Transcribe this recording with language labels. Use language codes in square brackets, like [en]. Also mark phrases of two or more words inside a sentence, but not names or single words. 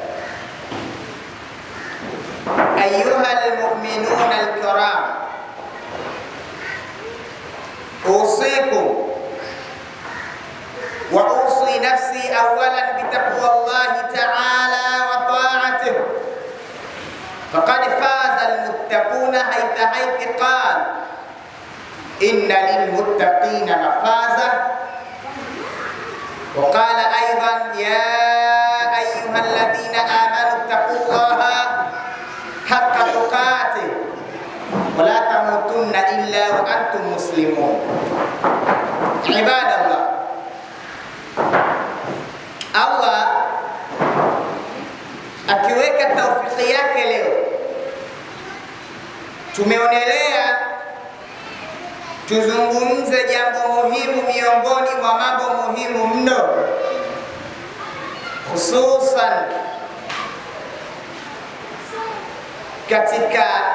[ar] أيها المؤمنون الكرام، أوصيكم وأوصي نفسي أولا بتقوى الله تعالى وطاعته، فقد فاز المتقون حيث قال إن للمتقين مفازا, وقال أيضا يا أيها الذين آمنوا اتقوا الله حق تقاته ولا تموتن إلا وأنتم مسلمون. Ibadallah, [sw] Allah akiweka taufiki yake leo tumeonelea tuzungumze jambo muhimu miongoni mwa mambo muhimu mno, hususan katika